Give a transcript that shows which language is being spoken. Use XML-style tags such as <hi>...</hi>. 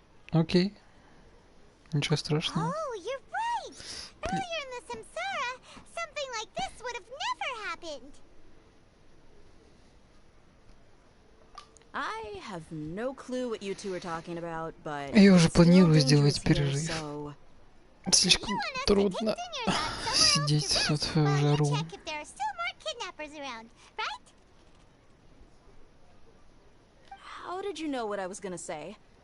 <ru>Окей. Ничего страшного.</ru> <en>Oh, you're right. Earlier in the Samsara, something like this would have never happened. I have no clue what you two are talking about, but</en> <ru>Я уже планирую сделать перерыв. Слишком трудно сидеть тут в жару.</ru> <en>How did you know what I was gonna say?</en>